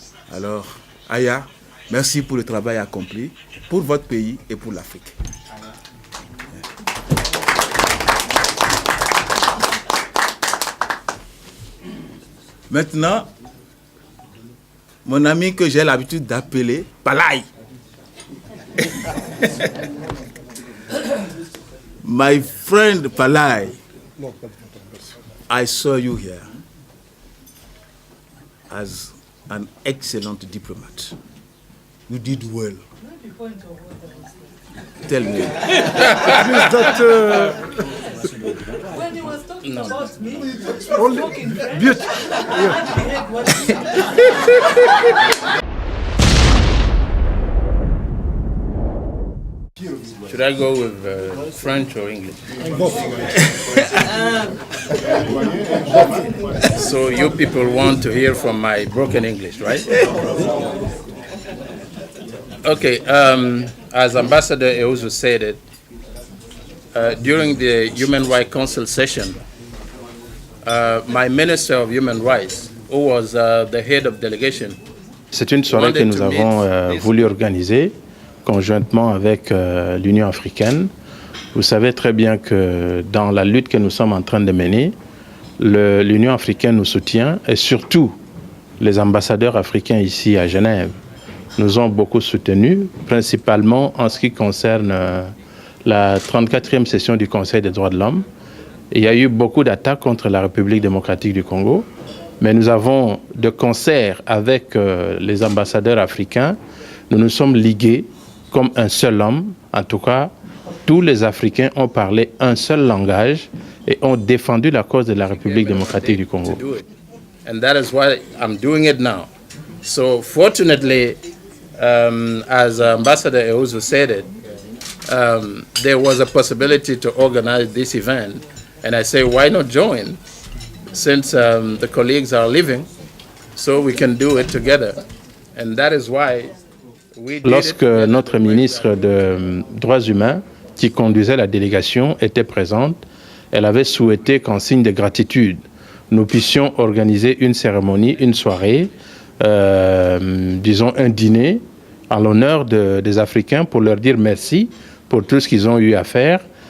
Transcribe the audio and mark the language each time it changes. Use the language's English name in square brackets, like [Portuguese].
[French] Alors, Aya, merci pour le travail accompli pour votre pays et pour l'Afrique. Maintenant, mon ami que j'ai l'habitude d'appeler Palai. [English] My friend Palai, I saw you here as an excellent diplomat. You did well. Tell me. When he was talking about me, Should I go with French or English? So you people want to hear from my broken English, right? Okay, as Ambassador Eozu said it, during the Human Rights Council session, my Minister of Human Rights, who was the head of delegation, [French] c'est une soirée que nous avons voulu organiser conjointement avec l'Union africaine. Vous savez très bien que dans la lutte que nous sommes en train de mener, l'Union africaine nous soutient et surtout les ambassadeurs africains ici à Genève nous ont beaucoup soutenus, principalement en ce qui concerne la 34e session du Conseil des droits de l'homme. Il y a eu beaucoup d'attaques contre la République démocratique du Congo, mais nous avons, de concert avec les ambassadeurs africains, nous nous sommes ligués comme un seul homme. En tout cas, tous les Africains ont parlé un seul langage et ont défendu la cause de la République démocratique du Congo. [English] And that is why I'm doing it now. So fortunately, as Ambassador Eozu said it, there was a possibility to organize this event. And I say, why not join? Since the colleagues are leaving, so we can do it together. And that is why we did [French] Lorsque notre ministre des Droits humains, qui conduisait la délégation, était présente, elle avait souhaité qu'en signe de gratitude, nous puissions organiser une cérémonie, une soirée, disons un dîner, en l'honneur des Africains pour leur dire merci pour tout ce qu'ils ont eu à faire.